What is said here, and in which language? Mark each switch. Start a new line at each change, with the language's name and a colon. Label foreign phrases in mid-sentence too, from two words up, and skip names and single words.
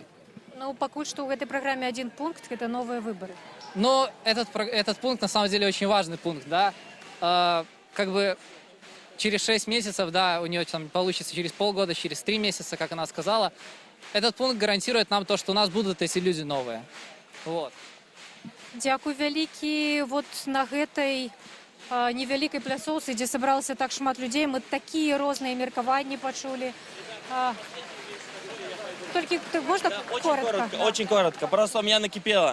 Russian: Ну, пока что в этой программе один пункт – это новые выборы. Но этот пункт на самом деле очень важный пункт, да. Как бы через 6 месяцев, да, у нее там получится через полгода, через 3 месяца, как она сказала. Этот пункт гарантирует нам то, что у нас будут эти люди новые. Вот.
Belarusian: Дякую вялікі. Вот на гэтай невялікай пляцоўцы, дзе сабралася так шмат людзей, мы такія розныя меркаванні пачулі.
Russian: Только можно коротко? Очень коротко. Просто у меня накипело.